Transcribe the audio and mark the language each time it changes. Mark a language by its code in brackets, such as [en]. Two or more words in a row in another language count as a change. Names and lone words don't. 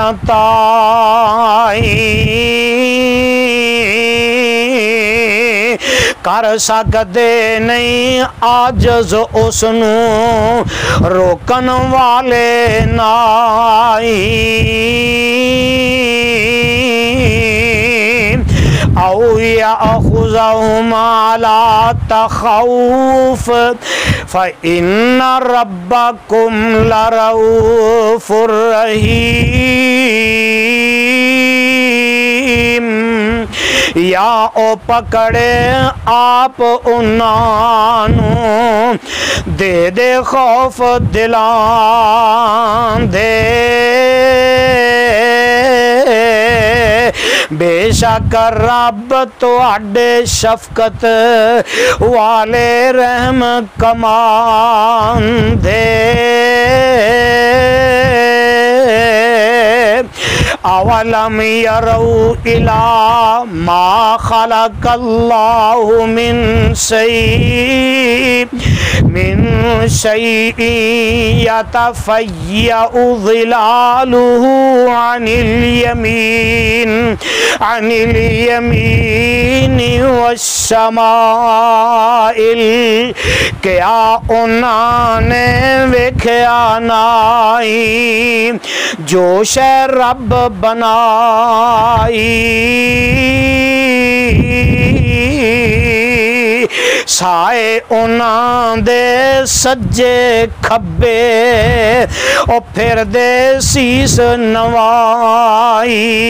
[pa] کر سکدے نہیں عاجز اس نوں روکن والے نائی او [ar] یاخذہم علی تخوف فإن ربکم لرؤوف [pa] رحیم یا او پکڑے آپ انہاں نوں دے دے خوف دلان دے بے شک رب تواڈے شفقت والے رحم کمان دے [ar] اولم يروا الى ما خلق الله من شيء يتفيأ ظلاله عن اليمين والشمائل [pa] کیا انہاں نے ویکھیا نائی جو شے رب بنائی سائے انہاں دے سجے کھبے او پھر دے سیس نوائی